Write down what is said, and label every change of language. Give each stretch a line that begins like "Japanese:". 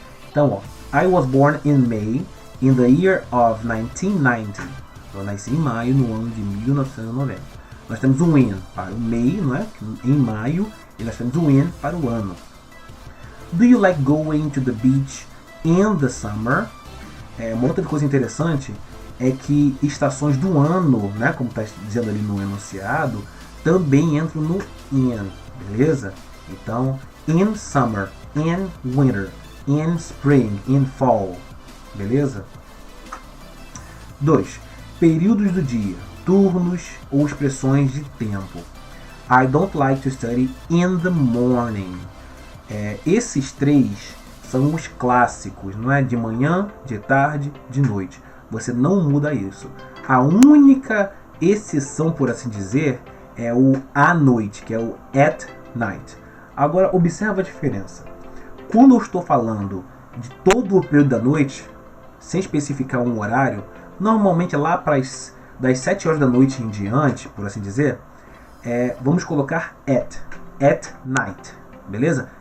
Portuguese: Então, ó,
English: I was born in May in the year of 1990.
Portuguese: Eu nasci em maio no ano de 1990. Nós temos um in para o May, não é? Em maio, e nós temos um in para o ano.
English: Do you like going to the beach in the summer?
Portuguese: Uma outra coisa interessante é que estações do ano, né, como está dizendo ali no enunciado, também entram no in, beleza?
English: Então, in summer, in winter, in spring, in fall, beleza?
Portuguese: 2. Períodos do dia, turnos ou expressões de tempo.
English: I don't like to study in the morning.
Portuguese: Esses três são os clássicos, não é? De manhã, de tarde, de noite. Você não muda isso. A única exceção, por assim dizer, é o à noite, que é o at night. Agora, observa a diferença. Quando eu estou falando de todo o período da noite, sem especificar um horário, normalmente lá das 7 horas da noite em diante, por assim dizer, vamos colocar at night, beleza?